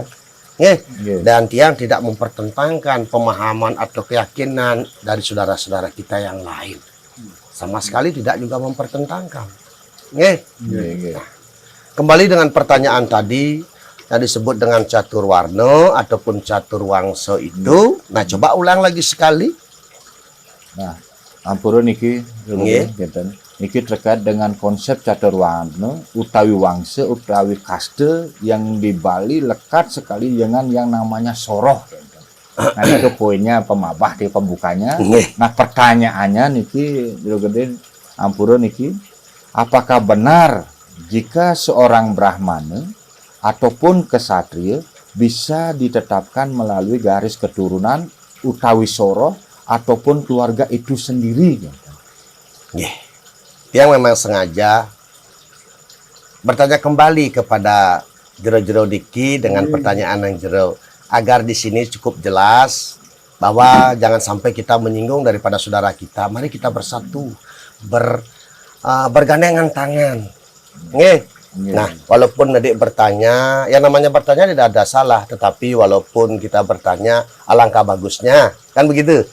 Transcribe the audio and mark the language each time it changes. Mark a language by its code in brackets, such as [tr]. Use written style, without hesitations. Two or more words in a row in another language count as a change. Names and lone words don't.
[id] Dan tiang tidak mempertentangkan pemahaman atau keyakinan dari saudara-saudara kita yang lain. Sama sekali tidak juga mempertentangkan. Nah, kembali dengan pertanyaan tadi yang disebut dengan catur warna ataupun catur wangsa itu. Nah, coba ulang lagi sekali. Nah, [ban] ampura niki [id] Nggih. [ban] ngeten. Niki [id] terkait dengan konsep catur warna utawi wangsa utawi kaste yang di Bali lekat sekali dengan yang namanya soroh. Nah itu poinnya pemabah di pembukanya. Nggih. Nah pertanyaannya [ban] niki gede ampura niki, [id] apakah benar jika seorang Brahmana ataupun kesatria bisa ditetapkan melalui garis keturunan utawi soroh ataupun keluarga itu sendiri? Nggih. Yang memang sengaja bertanya kembali kepada jero-jero Diki dengan pertanyaan yang jero agar di sini cukup jelas bahwa jangan sampai kita menyinggung daripada saudara kita. Mari kita bersatu, bergandengan tangan. Nggih. Nah, walaupun adik bertanya, yang namanya bertanya tidak ada salah, tetapi walaupun kita bertanya, alangkah bagusnya, kan begitu.